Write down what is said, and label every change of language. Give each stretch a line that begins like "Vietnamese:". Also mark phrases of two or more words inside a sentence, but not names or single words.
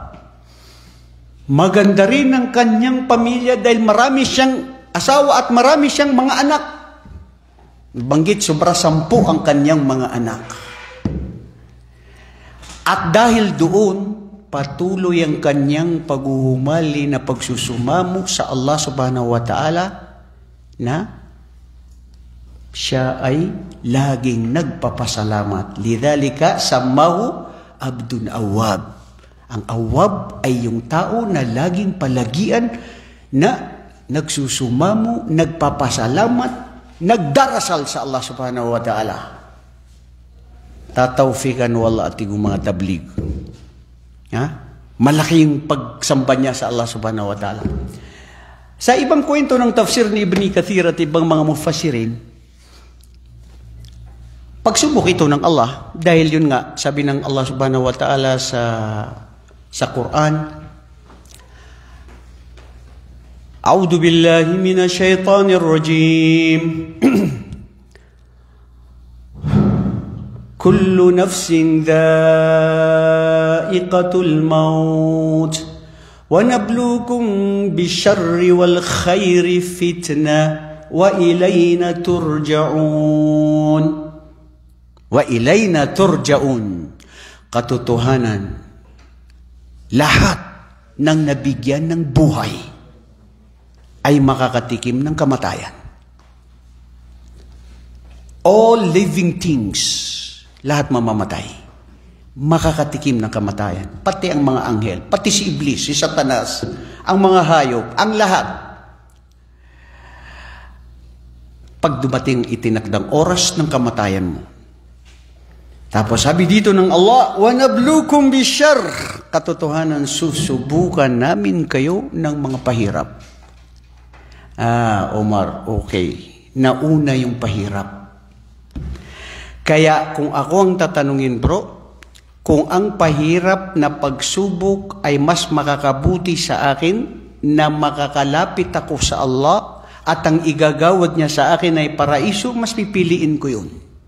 Filipino: Maganda rin ang kanyang pamilya dahil marami siyang asawa at marami siyang mga anak. Banggit, sobra 10 ang kanyang mga anak. At dahil doon, patuloy ang kanyang paghuhumali na pagsusumamo sa Allah
Arabic: سبحانه وتعالى
Filipino: na siya ay laging nagpapasalamat.
Arabic: لذلك سماه عبد أواب.
Filipino: Ang awwab ay yung tao na laging palagian na nagsusumamo, nagpapasalamat, nagdarasal sa Allah
Arabic: سبحانه وتعالى.
Filipino: Tatawfikan wala ating mga tablig. Ha? Malaki yung pagsamba niya sa Allah
Arabic: سبحانه وتعالى.
Filipino: Sa ibang kwento ng tafsir ni Ibn Kathir at ibang mga mufassirin, pagsubok ito ng Allah, dahil yun nga, sabi ng Allah
Arabic: سبحانه وتعالى
Filipino: sa Quran,
Arabic: أعوذ بالله من الشيطان الرجيم. كل نفس ذائقة الموت ونبلوكم بالشر والخير فتنة وإلينا ترجعون. وإلينا ترجعون.
Filipino: Katotohanan, lahat ng nabigyan ng buhay ay makakatikim ng kamatayan.
English: All living things,
Filipino: lahat mamamatay, makakatikim ng kamatayan. Pati ang mga anghel, pati si Iblis, si Satanas, ang mga hayop, ang lahat. Pag dumating itinakdang oras ng kamatayan mo, Tapos sabi dito ng Allah,
Arabic: وَنَبْلُوكُمْ بِالشَّرِّ,
Filipino: katotohanan, susubukan namin kayo ng mga pahirap. Omar, okay. Nauna yung pahirap. Kaya kung ako ang tatanungin, bro, kung ang pahirap na pagsubok ay mas makakabuti sa akin na makakalapit ako sa Allah at ang igagawad niya sa akin ay paraiso, mas pipiliin ko yun.